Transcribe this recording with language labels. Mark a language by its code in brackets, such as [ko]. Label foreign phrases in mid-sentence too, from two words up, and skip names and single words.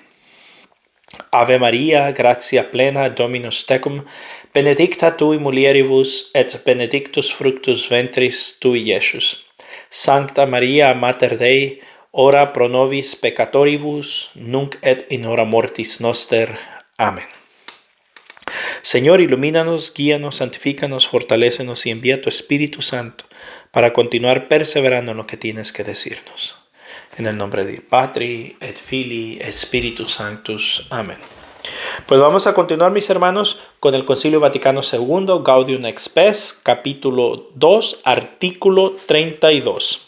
[la] Ave Maria, gratia plena, Dominus tecum, benedicta tui mulieribus, et benedictus fructus ventris tui, Iesus. Sancta Maria, Mater Dei, ora pro nobis peccatoribus, nunc et in hora mortis noster. [es] Amén. Señor, ilumínanos, guíanos, santifícanos, fortalécenos y envía tu Espíritu Santo para continuar perseverando en lo que tienes que decirnos. En el nombre de [la] Patri, et Filii, et Spiritus Sanctus. [es] Amén. Pues vamos a continuar, mis hermanos, con el Concilio Vaticano II, Gaudium et Spes, capítulo 2, artículo 32.